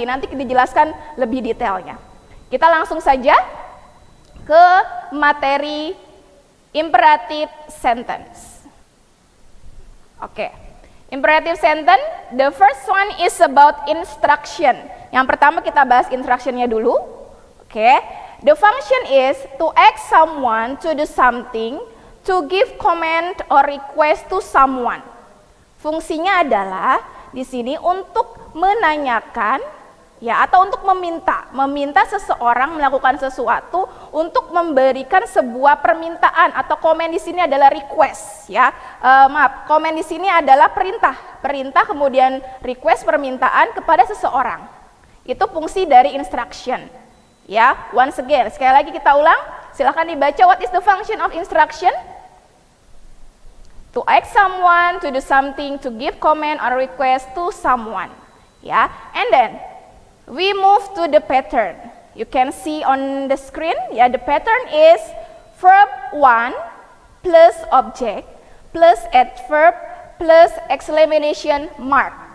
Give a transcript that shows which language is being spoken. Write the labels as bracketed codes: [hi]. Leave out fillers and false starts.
[id] Nanti dijelaskan lebih detailnya. Kita langsung saja ke materi imperative sentence. Oke. [en] Imperative sentence, the first one is about instruction. [id] Yang pertama kita bahas instructionnya dulu. [en] Oke. The function is to ask someone to do something, to give comment or request to someone. [id] Fungsinya adalah di sini untuk menanyakan, ya, atau untuk meminta seseorang melakukan sesuatu, untuk memberikan sebuah permintaan, atau komen di sini adalah request, ya. Komen di sini adalah perintah kemudian request, permintaan kepada seseorang. Itu fungsi dari instruction, ya. [en] Once again, [id] sekali lagi kita ulang, silahkan dibaca. [en] What is the function of instruction? To ask someone to do something, to give comment or request to someone, ya. And then we move to the pattern. You can see on the screen, ya, the pattern is verb 1 plus object plus adverb plus exclamation mark.